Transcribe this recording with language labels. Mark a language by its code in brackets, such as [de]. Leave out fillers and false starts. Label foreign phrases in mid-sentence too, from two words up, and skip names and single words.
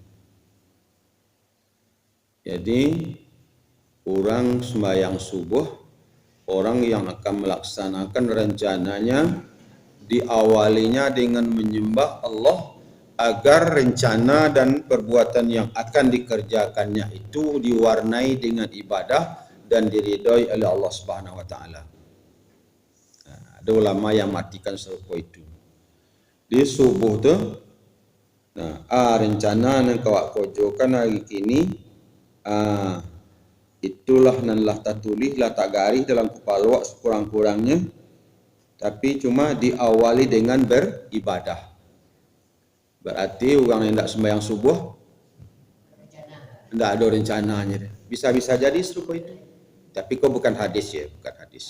[id] Jadi orang sembahyang subuh, orang yang akan melaksanakan rencananya diawalinya dengan menyembah Allah agar rencana dan perbuatan yang akan dikerjakannya itu diwarnai dengan ibadah dan diridhoi oleh Allah [ar] سبحانه وتعالى. [id] Ada ulama yang matikan serupa itu. [min] Di subuh tu rencana yang kawak kojokan hari kini itulah nan lah tak tulis lah tak garis dalam kepala wak sekurang-kurangnya, [id] tapi cuma diawali dengan beribadah. Berarti orang yang tidak sembahyang subuh tidak ada rencananya. Bisa-bisa jadi serupa itu, tapi kau bukan hadis ya, bukan hadis.